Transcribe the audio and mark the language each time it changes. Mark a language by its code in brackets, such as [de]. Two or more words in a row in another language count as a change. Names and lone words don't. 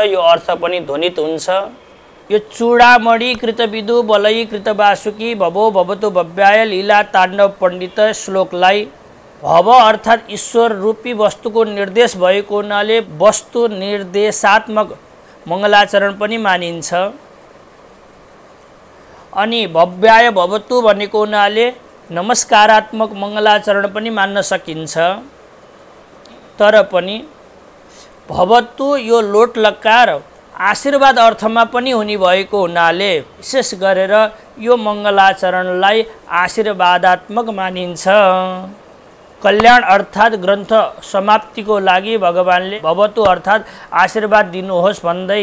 [ne] यो अर्थ पनि ध्वनित हुन्छ। यो [sa] चूडामणिकृत विदु बलयीकृत वासुकी भवो भवतु भव्याय लीला ताण्डव पण्डित [ne] श्लोकलाई भव अर्थात् ईश्वर रूपी वस्तुको निर्देश भएको हुनाले वस्तु निर्देशात्मक मङ्गलाचरण पनि मानिन्छ। अनि [sa] भव्याय भवतु [ne] भनेको हुनाले नमस्कारात्मक मङ्गलाचरण पनि मान्न सकिन्छ। तर पनि भवतु यो लोट लकार आशीर्वाद अर्थमा पनि हुने भएको हुनाले विशेष गरेर यो मङ्गलाचरणलाई आशीर्वादात्मक मानिन्छ। कल्याण अर्थात् ग्रन्थ समाप्तिको लागि भगवानले भवतु अर्थात् आशीर्वाद दिनुहोस् भन्दै।